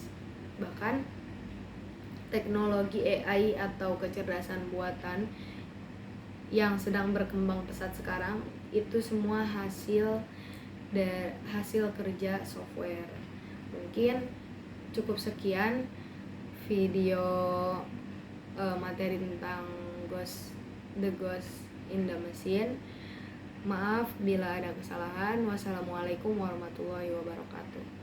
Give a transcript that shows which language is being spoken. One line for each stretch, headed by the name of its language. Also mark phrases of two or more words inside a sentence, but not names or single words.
Indonesian: Bahkan teknologi AI atau kecerdasan buatan yang sedang berkembang pesat sekarang itu semua hasil kerja software. Mungkin cukup sekian video materi tentang The Ghost in the Machine. Maaf bila ada kesalahan.
Arabic: Wassalamualaikum warahmatullahi wabarakatuh.